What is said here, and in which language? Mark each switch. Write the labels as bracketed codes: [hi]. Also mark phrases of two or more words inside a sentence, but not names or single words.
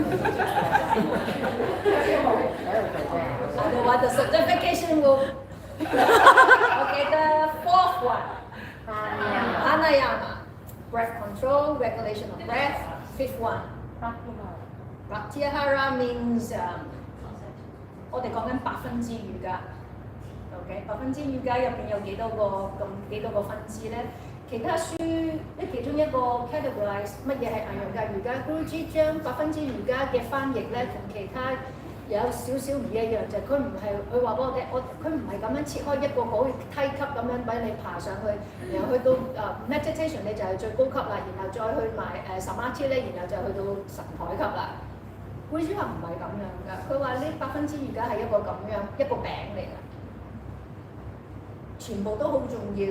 [en] Otherwise the certification will. Okay, the fourth one. Pranayama. Breath control, regulation of breath. Fifth one. Pratyahara means [yue] 我哋講緊8分支瑜伽。OK， 8分支瑜伽入邊有幾多個分支咧？其他書其中一個 categorize 乜嘢係艾揚格瑜伽 ，Guruji 將8分支瑜伽嘅翻譯咧同其他有少少唔一樣，就係佢唔係佢話俾我聽，佢唔係咁樣切開一個好梯級咁樣俾你爬上去，然後去到meditation 你就係最高級啦，然後再去埋samadhi 咧，然後就去到神台級啦。Guruji 話唔係咁樣㗎，佢話呢8分支瑜伽係一個咁樣一個餅嚟㗎，全部都好重要。